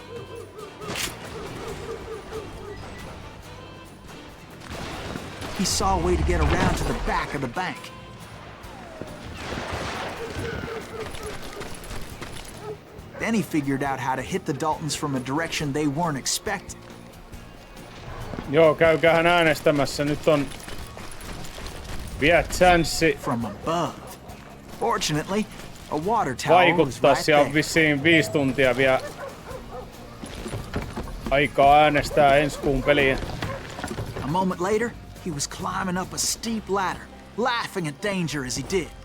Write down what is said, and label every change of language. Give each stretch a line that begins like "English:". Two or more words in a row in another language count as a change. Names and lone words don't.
English: He saw a way to get around to the back of the bank. Then he figured out how to hit the Daltons from a direction they weren't expecting.
Finnish: Joo, käykäähän äänestämässä. Nyt on vielä chanssi.
English: From above. Fortunately, A water tower was
Finnish: vaikuttaa.
English: right
Finnish: Siellä on
English: there.
Finnish: vissiin 5 tuntia vielä aikaa äänestää ensi kuun peliä.
English: A moment later, he was climbing up a steep ladder, laughing at danger as he did.